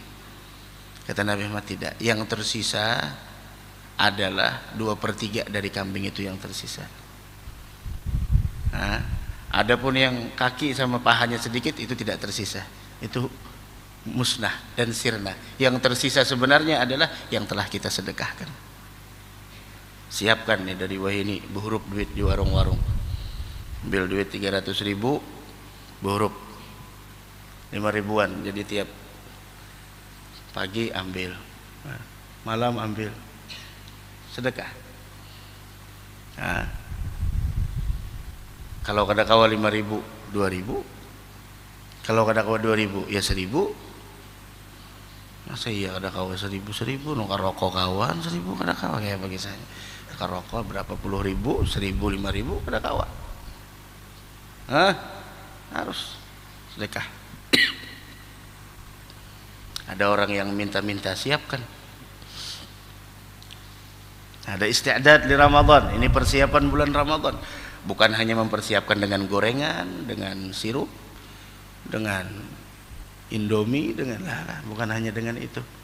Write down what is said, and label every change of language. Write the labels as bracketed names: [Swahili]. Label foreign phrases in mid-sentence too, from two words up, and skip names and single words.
[Indonesian] Kata Nabi Muhammad, tidak, yang tersisa adalah 2/3 dari kambing itu yang tersisa. Adapun yang kaki sama pahanya sedikit itu tidak tersisa, itu musnah dan sirna. Yang tersisa sebenarnya adalah yang telah kita sedekahkan. Siapkan nih dari Wahini, buhrup duit di warung-warung, ambil duit 300.000, buhrup 5.000-an, jadi tiap pagi ambil, malam ambil, sedekah. [Banjar] Kalau kada kawa 5.000, 2.000. Kalau kada kawa 2.000, ya 1.000. Masa iya kada kawa 1.000, nukar rokok kawan 1.000 kada kawa, kayak bagi saya. Nukar rokok berapa puluh ribu, 1.000, 5.000 kada kawa. [Indonesian] harus sedekah. Ada orang yang minta-minta, siapkan. Ada isti'dad di Ramadan. Ini persiapan bulan Ramadan. Bukan hanya mempersiapkan dengan gorengan, dengan sirup, dengan Indomie, bukan hanya dengan itu.